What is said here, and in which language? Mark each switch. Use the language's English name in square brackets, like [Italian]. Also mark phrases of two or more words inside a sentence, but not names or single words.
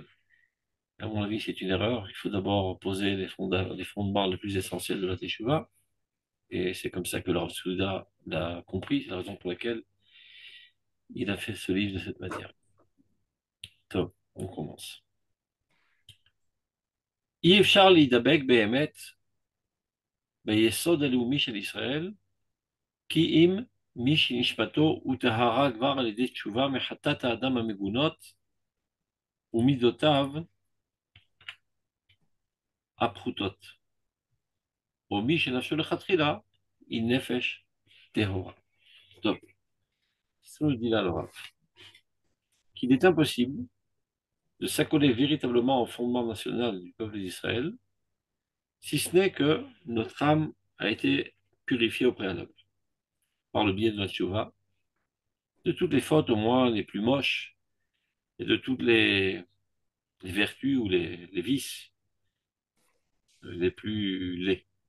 [French] À mon avis, c'est une erreur. Il faut d'abord poser les fondements les plus essentiels de la Teshuvah, et c'est comme ça que le Rav Souda l'a compris. C'est la raison pour laquelle il a fait ce livre de cette manière. Top, on commence. [Hebrew] אי אפשר להידבק באמת ביסוד הלאומי של ישראל, כי אם מי שנשמתו הוא טהרה כבר על ידי תשובה מחטאת האדם המגונות ומידותיו הפחותות, או מי שנפשו לכתחילה היא נפש טהורה. טוב, [French] ça nous dit là le Rav, qu'il est impossible de s'accoler véritablement au fondement national du peuple d'Israël, si ce n'est que notre âme a été purifiée au préalable, par le biais de la tchouva, de toutes les fautes au moins les plus moches, et de toutes les vertus ou les vices les plus laids.